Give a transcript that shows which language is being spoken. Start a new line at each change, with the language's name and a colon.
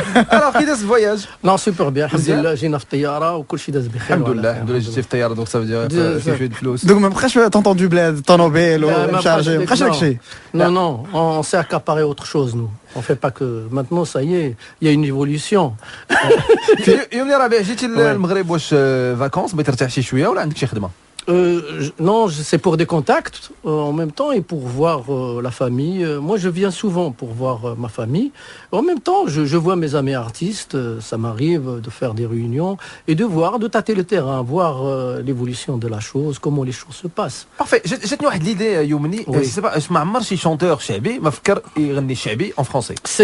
Arabic: alors كي داز الفواياج
French: non super bien
Arabic: الحمد لله جينا في الطياره وكل شيء داز بخير الحمد لله جيتي في الطياره دونك صافي في شويه الفلوس دونك ما بقاش طونطوندو بلاد طونوبيل ومشارجي ما بقاش داكشي
French: non on s'est accaparé autre chose nous on fait pas que maintenant ça y est il y a une évolution
Arabic: يوم ربيع جيتي للمغرب واش فاكونس بغيتي ترتاح شي شويه ولا عندك شي خدمه
French: non, c'est pour des contacts en même temps et pour voir la famille. Moi, je viens souvent pour voir ma famille. En même temps, je vois mes amis artistes. Ça m'arrive de faire des réunions et de voir, de tâter le terrain, voir l'évolution de la chose, comment les choses se passent. Parfait.
Arabic: جاتني واحد ليدي يومني ما عمر شي شونتور شعبي ما فكر يغني شعبي
French: en français.